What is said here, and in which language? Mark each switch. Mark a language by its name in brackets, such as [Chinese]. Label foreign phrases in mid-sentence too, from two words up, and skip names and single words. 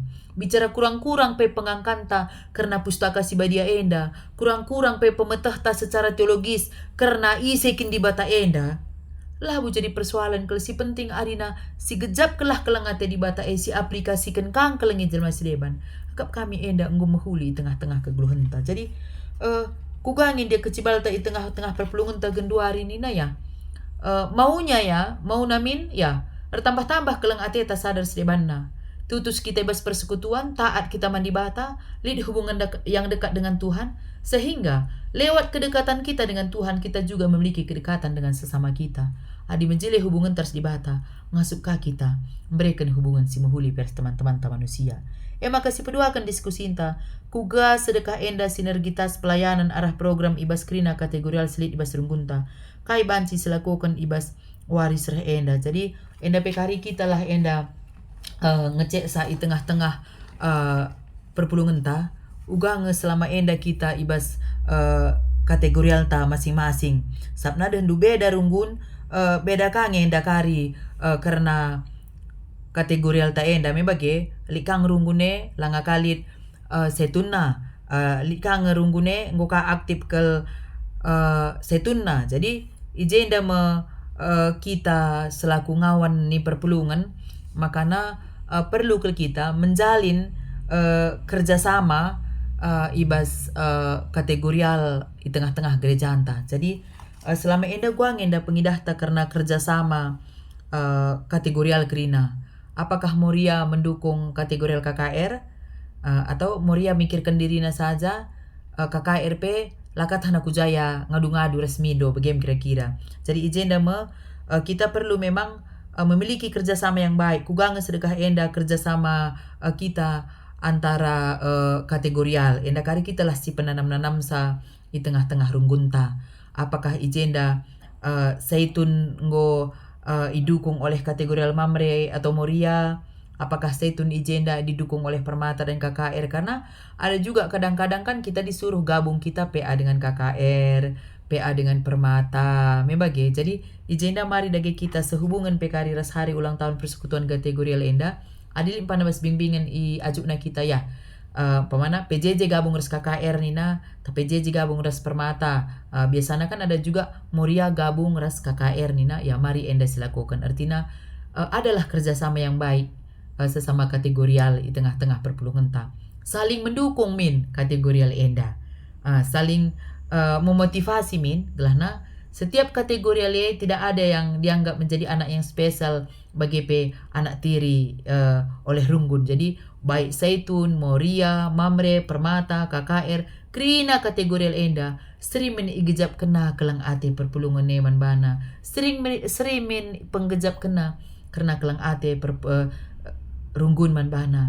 [Batak Karo] Bicara kurang-kurang pe pengangkanta karena pustaka si badia enda, kurang-kurang pe pemetahta [Indonesian] secara teologis [Batak Karo] karena isekin di bata enda. Labu jadi persoalan kalau si penting arina si gejap kelah kelangate di bata si aplikasikan kang kelengi jelma sideban. Akap kami enda enggo mehuli tengah-tengah kegluhenta. Jadi kugangin dia kecibal ta i tengah-tengah perpelungan ta genduari ni na ya. [Indonesian] Maunya ya, mau namin ya, bertambah-tambah [Batak Karo] kelang ate ta sadar sedebanna. [Indonesian] Tutus kita bebas persekutuan, taat kita mandi bata, lid hubungan yang dekat dengan Tuhan, sehingga lewat kedekatan kita dengan Tuhan, kita juga memiliki kedekatan dengan sesama kita. [Batak Karo] Adi menjele hubungan terus di bata, ngasup ka kita, [Indonesian] memberikan hubungan [Batak Karo] si muhuli pers teman-teman manusia. Makasih peduakan diskusi inta, kuga sedekah enda sinergitas pelayanan arah program ibas krina kategorial selit ibas runggunta, kai banci selakukan ibas waris reh enda. Jadi enda pekari kita lah enda ngecek sa i tengah-tengah perpulungan ta uga selama enda kita ibas kategorial ta masing-masing sabna dan du beda runggun beda kange enda kari karena kategorial ta enda me bage likang runggune langa kalit setunna likang runggune ngoka aktif ke setunna. Jadi ijenda me kita selaku ngawan ni perpulungan makana perlu ke kita [Indonesian] menjalin kerjasama [Batak Karo] ibas kategorial di tengah-tengah gereja anta. Jadi selama enda guang enda pengidahta karena kerjasama kategorial krina. [Indonesian] Apakah Moria mendukung kategorial KKR atau Moria mikirkan dirinya saja KKRP [Batak Karo] lakat hana kujaya ngadu-ngadu resmi do begem kira-kira. [Indonesian] Jadi ijenda kita perlu memang memiliki kerjasama yang baik. [Batak Karo] Kugang sedekah enda kerjasama kita antara kategorial. Enda kari kita lah si penanam-nanam sa [Indonesian] di tengah-tengah [Batak Karo] runggunta. [Indonesian] Apakah ijenda Zaitun ngo didukung oleh kategorial Mamre atau Moria? Apakah Zaitun ijenda didukung oleh Permata dan KKR? Karena ada juga kadang-kadang kan kita disuruh gabung kita PA dengan KKR, PA dengan Permata, membagi. [Batak Karo] Jadi ijenda mari dage kita sehubungan PKR ras hari ulang tahun persekutuan kategorial enda. Adil impana bas bimbingan i ajukna kita ya. Pemana PJJ gabung ras KKR nina, tapi PJJ gabung ras Permata. [Indonesian] Biasanya kan ada juga Moria gabung ras KKR nina. [Batak Karo] Ya mari enda silakukan. [Indonesian] Artinya adalah kerjasama yang baik sesama kategorial di tengah-tengah perpulungan ta. Saling mendukung min kategorial enda. Saling memotivasi min gelahna setiap kategorial tidak ada yang dianggap menjadi anak yang spesial bagi anak tiri oleh runggun. [Batak Karo] Jadi baik Zaitun, Moria, Mamre, Permata, KKR, krina kategorial enda sering menigejap kena kelang ate perpulungan neman bana. Sering men penggejap kena karena kelang ate runggun man bana.